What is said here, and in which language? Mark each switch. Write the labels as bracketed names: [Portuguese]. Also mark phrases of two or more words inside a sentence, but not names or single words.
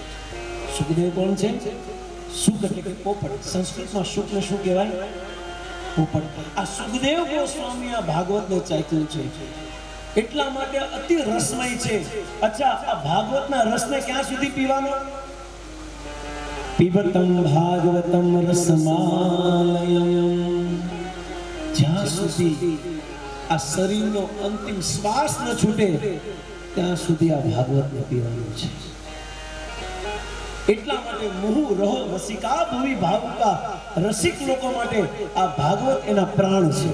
[Gujarati] સુખદેવ કોણ છે? સુખ એટલે કે પોપટ. સંસ્કૃતમાં શુકને શું કહેવાય? પોપટ. આ સુખદેવ ગોસ્વામી આ ભાગવતને ચાખ્યું છે. એટલા માટે અતિ રસમય છે. અચ્છા, આ ભાગવતના રસને ક્યાં સુધી પીવાનો? [Sanskrit] पिबतं भागवतं रसमालयम् [Gujarati] જ્યાં સુધી આ શરીરનો અંતિમ શ્વાસ ન છૂટે ત્યાં સુધી આ ભાગવતને પીવાનું છે. એટલા માટે [Sanskrit] मुहु रहो रसिका भूमि भावुका, [Gujarati] રસિક લોકો માટે આ ભાગવત એના પ્રાણ છે.